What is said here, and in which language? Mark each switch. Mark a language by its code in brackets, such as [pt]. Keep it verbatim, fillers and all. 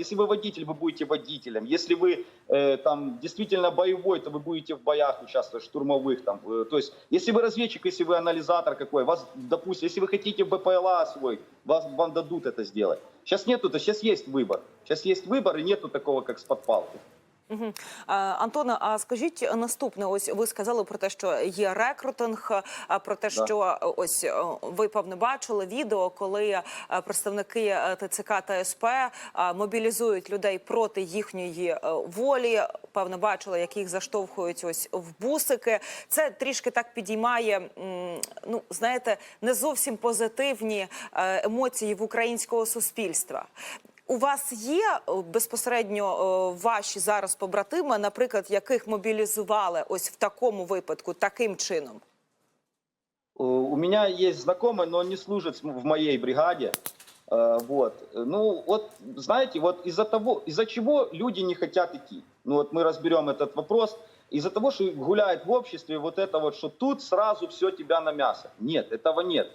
[ru] Если вы водитель, вы будете водителем. Если вы э, там действительно боевой, то вы будете в боях участвовать, штурмовых. Там, э, то есть, если вы разведчик, если вы анализатор какой, вас, допустим, если вы хотите БПЛА освоить, вас, вам дадут это сделать. Сейчас нету, то сейчас есть выбор. Сейчас есть выбор и нету такого, как с подпалки. Угу. [uk] Антоне, а скажіть наступне, ось ви сказали про те, що є рекрутинг, а, про те, [ru] Да. [uk] що е, ось е, ви певно бачили відео, коли е, представники е, ТЦК та СП е, мобілізують людей проти їхньої е, волі. Певно, бачили, як їх заштовхують ось в бусики. Це трішки так підіймає, м, ну знаєте, не зовсім позитивні е, емоції в українського суспільства. У вас є е, безпосередньо е, ваші зараз побратими, наприклад, яких мобілізували ось в такому випадку, таким чином? [ru] Э, У меня есть знакомый, но он не служит с- в моей бригаде. Э, Вот. Ну, вот, знаете, вот из-за того, из-за чего люди не хотят идти. Ну, вот мы разберем этот вопрос. из-за того, что гуляет в обществе вот это вот, что тут сразу все тебя на мясо. Нет, этого нет.